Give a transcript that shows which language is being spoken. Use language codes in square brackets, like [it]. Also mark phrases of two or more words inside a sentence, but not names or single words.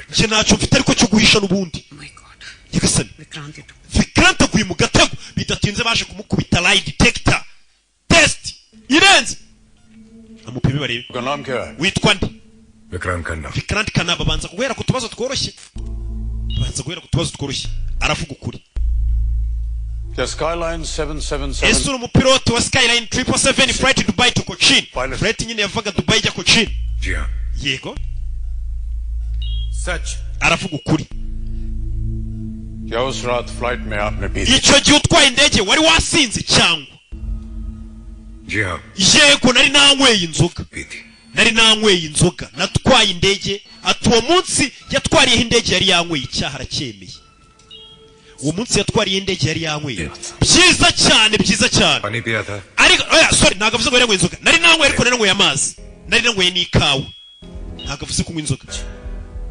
[rw] nje ntacyo mfite ariko cyo guhisha n'ubundi nyagasani Vikrant aguye mu gatego bidatinze baje kumukubita [en] lie detector test [rw] irenze amupime barebe witwa nde Vikrant Khanna babanza guhera ku tubazo tworoshye aravuga ukuri Skyline 777 ese uri umupilote wa Skyline 777 [en] flight Dubai to Cochin flight [rw] nyine yavaga Dubai ijya Cochin yego [hi] सच [rw] aravuga ukuri [hi] क्या उस रात फ्लाइट में आपने पी [rw] icyo gihe utwaye indege wari wasinze cyangwa yego nari nanyweye inzoga natwaye indege ati uwo munsi yatwariyeho indege yari yanyweye icyaha aracyemeye uwo munsi yatwariye indege yari yanyweye byiza cyane ariko sorry ntabwo avuze ngo yari yanyweye inzoga nari nanyweye ariko nari nanyweye amazi nari nanyweye n'ikawa ntabwo avuze kunywa inzoga